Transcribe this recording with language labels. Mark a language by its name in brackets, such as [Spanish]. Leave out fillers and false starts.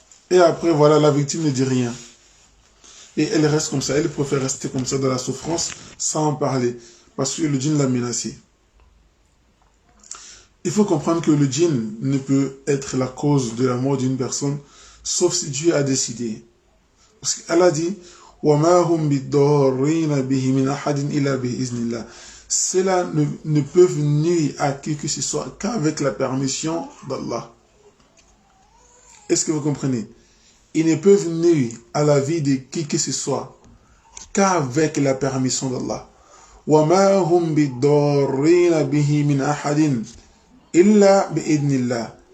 [French] Et après, voilà, la victime ne dit rien. Et elle reste comme ça, elle préfère rester comme ça dans la souffrance sans en parler. Parce que le djinn l'a menacé. Il faut comprendre que le djinn ne peut être la cause de la mort d'une personne, sauf si Dieu a décidé. Parce qu'elle a dit, [Arabic] وَمَا هُمْ بِالضَّارِّينَ بِهِ مِنْ أَحَدٍ إِلَّا بِإِذْنِ اللَّهِ. [French] Cela ne peuvent nuire à qui que ce soit qu'avec la permission d'Allah. Est-ce que vous comprenez? Ils ne peuvent nuire à la vie de qui que ce soit qu'avec la permission d'Allah. [Arabic] وَمَا هُمْ بِالضَّارِّينَ بِهِ مِنْ أَحَدٍ إِلَّا بِإِذْنِ اللَّهِ.